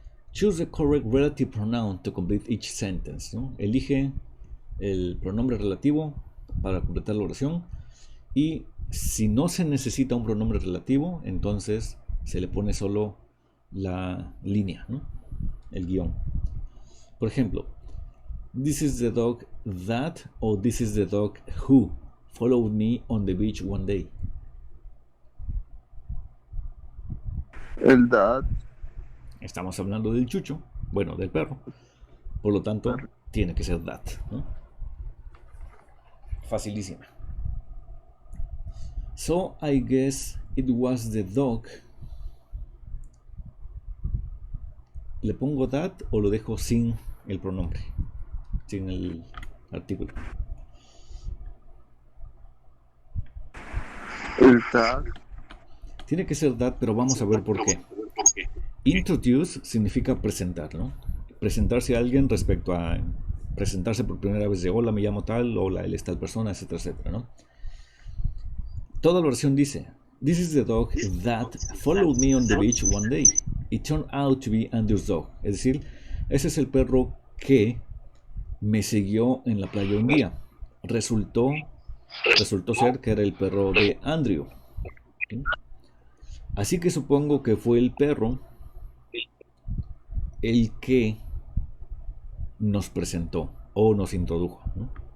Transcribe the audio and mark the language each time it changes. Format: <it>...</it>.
<en>Choose the correct relative pronoun to complete each sentence, ¿no?</en> <es>Elige el pronombre relativo para completar la oración. Y si no se necesita un pronombre relativo, entonces se le pone solo la línea, ¿no? El guión. Por ejemplo,</es> <en>this is the dog that, o this is the dog who followed me on the beach one day.</en> <es>El dad. Estamos hablando del chucho, bueno, del perro. Por lo tanto, tiene que ser that, ¿no? Facilísima.</es> <en>So I guess it was the dog.</en> <es>¿Le pongo that o lo dejo sin el pronombre? Sin el artículo. El dad. Tiene que ser that, pero vamos a ver por qué. Introduce significa presentar, ¿no? Presentarse a alguien respecto a presentarse por primera vez de hola, me llamo tal, hola, él es tal persona, etcétera, etcétera, ¿no? Toda la oración dice:</es> <en>This is the dog that followed me on the beach one day. It turned out to be Andrew's dog.</en> <es>Es decir, ese es el perro que me siguió en la playa un día. Resultó ser que era el perro de Andrew. ¿Sí? Así que supongo que fue el perro el que nos presentó o nos introdujo, ¿no?</es>